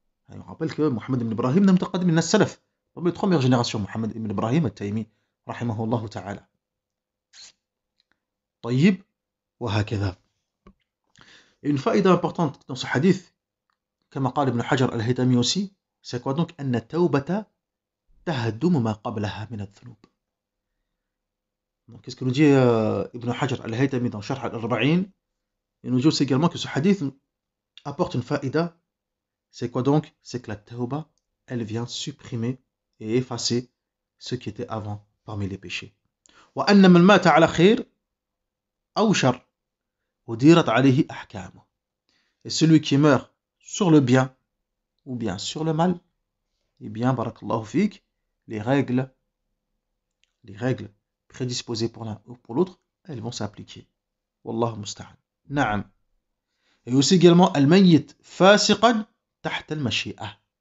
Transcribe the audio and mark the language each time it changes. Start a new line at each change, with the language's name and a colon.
French: On rappelle que Mohammed ibn Ibrahim n'est pas
Arabic: من السلف.
French: Parmi les trois meilleures générations, Mohammed ibn Ibrahim al-Taymi, rahimahullah ta'ala.
Arabic: طيب وهكذا.
French: Et une faïda importante dans ce hadith,
Arabic: كما قال ابن حجر الهيثمي
French: aussi, c'est quoi donc?
Arabic: أن التوبة تهدم ما قبلها من الذنوب.
French: Donc, qu'est-ce que nous dit Ibn Hajar al-Haytami dans Sharh al-Arba'in? Il nous dit aussi également que ce hadith apporte une faïda. C'est quoi donc? C'est que la tauba, elle vient supprimer et effacer ce qui était avant parmi les péchés.
Arabic: وأن من مات على خير أو شر وديرت عليه أحكامه.
French: Et celui qui meurt sur le bien ou bien sur le mal, eh bien,
Arabic: barakallahu fik,
French: les règles prédisposées pour l'un ou pour l'autre, elles vont s'appliquer.
Arabic: Wallahu musta'an. Na'am.
French: Et aussi également,
Arabic: al-mayyit fasiqan tahta al-mashi'ah.